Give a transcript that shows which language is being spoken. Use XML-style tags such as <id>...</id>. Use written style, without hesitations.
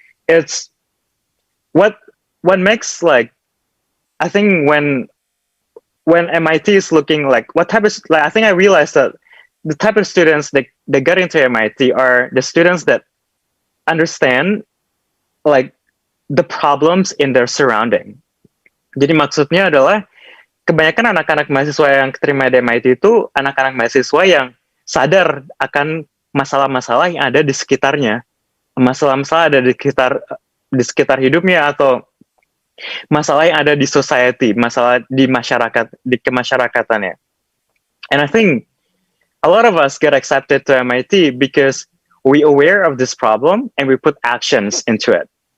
<en>It's what makes I think when MIT is looking what type of I think I realized that the type of students that get into MIT are the students that understand the problems in their surrounding.</en> <id>Jadi maksudnya adalah kebanyakan anak-anak mahasiswa yang keterima di MIT itu anak-anak mahasiswa yang sadar akan masalah-masalah yang ada di sekitarnya, masalah-masalah ada di sekitar hidupnya, atau masalah yang ada di society, masalah di masyarakat, di kemasyarakatannya.</id> <en>And I think a lot of us get accepted to MIT because we aware of this problem and we put actions into it.</en>